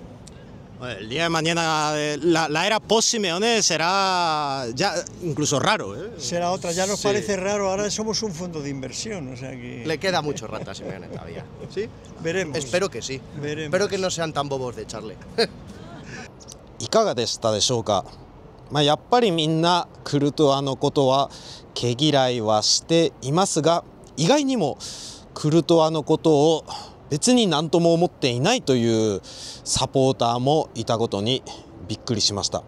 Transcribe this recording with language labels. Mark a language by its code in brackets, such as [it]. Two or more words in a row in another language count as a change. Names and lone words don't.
[es] El día de mañana la era post-Simeone será ya incluso raro, ¿eh? Será otra, ya nos Sí. parece raro, ahora somos un fondo de inversión, o sea que... Le queda mucho rato a Simeone todavía. ¿Sí? Veremos. Espero que sí. Veremos. Espero que no sean tan bobos de echarle. [ja] いかがでしたでしょうか。やっぱりみんなクルトワのことは毛嫌いはしていますが、意外にもクルトワのことを別に何とも思っていないというサポーターもいたことにびっくりしました。